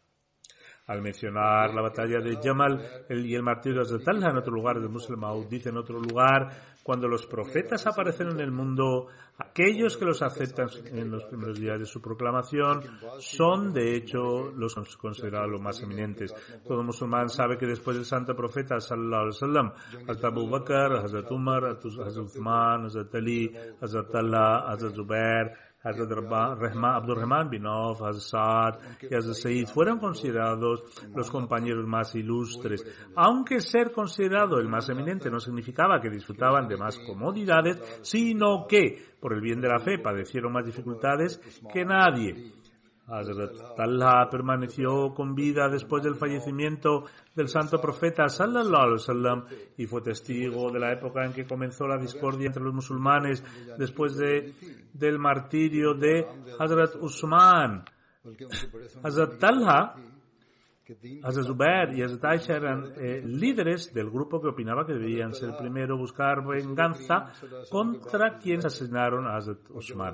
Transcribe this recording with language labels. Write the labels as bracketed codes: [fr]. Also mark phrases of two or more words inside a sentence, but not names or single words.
[es] Al mencionar la batalla de Jamal y el martirio de Hazrat Talha en otro lugar, de Muslim Maud dice en otro lugar: cuando los profetas aparecen en el mundo, aquellos que los aceptan en los primeros días de su proclamación son de hecho los considerados los más eminentes. Todo musulmán sabe que después del santo profeta [ar] صلى الله عليه وسلم, [es] Hazrat Abu Bakr, Hazrat Umar, Hazrat Uthman, Hazrat Ali, Hazrat Talha, Hazrat Zubair, Hazrat Abdurrahman bin Auf, Hazrat Saad y Hazrat Said fueron considerados los compañeros más ilustres. Aunque ser considerado el más eminente no significaba que disfrutaban de más comodidades, sino que, por el bien de la fe, padecieron más dificultades que nadie. Hazrat Talha permaneció con vida después del fallecimiento del santo profeta [ar] صلى الله عليه وسلم [es] y fue testigo de la época en que comenzó la discordia entre los musulmanes después del martirio de Hazrat Usman. Hazrat Talha, Hazrat Zubair y Hazrat Aisha eran líderes del grupo que opinaba que debían ser primero buscar venganza contra quienes asesinaron a Hazrat Usman.